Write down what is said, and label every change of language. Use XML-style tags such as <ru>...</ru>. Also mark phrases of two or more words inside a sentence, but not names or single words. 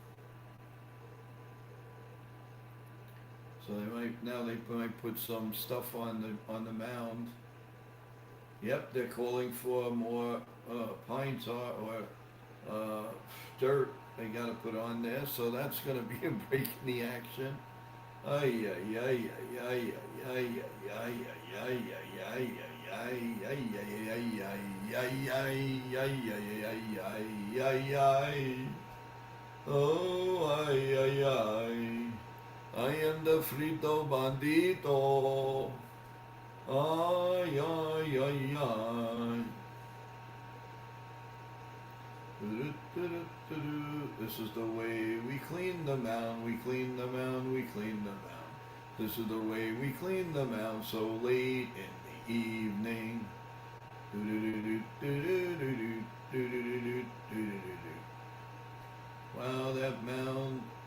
<en>So they might put some stuff on the mound. Yep, they're calling for more pine tar or dirt. They got to put on there, so that's going to be a break in the action. Ay ay ay ay ay ay ay ay ay. Oh ay ay ay. I am the frito bandito. Ay ay ay ay. This is the way we clean the mound, we clean the mound, we clean the mound. This is the way we clean the mound so late in the evening. Wow, that mound.</en>